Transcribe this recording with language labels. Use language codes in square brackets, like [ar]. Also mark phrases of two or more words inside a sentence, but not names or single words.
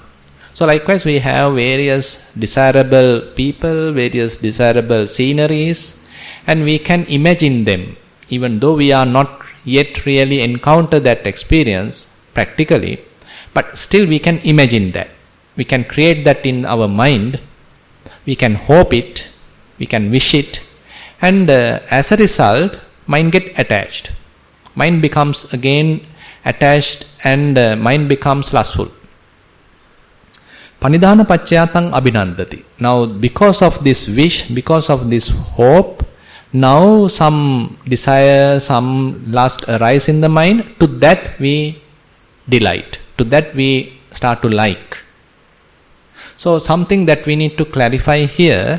[en] So likewise we have various desirable people, various desirable sceneries, and we can imagine them, even though we are not yet really encounter that experience practically, but still we can imagine that. We can create that in our mind, we can hope it, we can wish it, and as a result, mind get attached. Mind becomes again attached, and mind becomes lustful. [pi] Panidhana paccayatang abhinandati. [en] Now because of this wish, because of this hope, now some desire, some lust arise in the mind, to that we delight, to that we start to like. So something that we need to clarify here.